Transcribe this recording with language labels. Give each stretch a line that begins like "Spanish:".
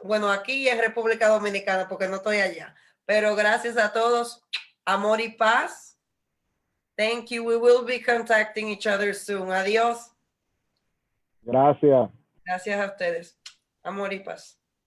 Spanish: Bueno, aquí en República Dominicana, porque no estoy allá. Pero gracias a todos. Amor y paz.
English: Thank you. We will be contacting each other soon.
Spanish: Adiós. Gracias. Gracias a ustedes. Amor y paz.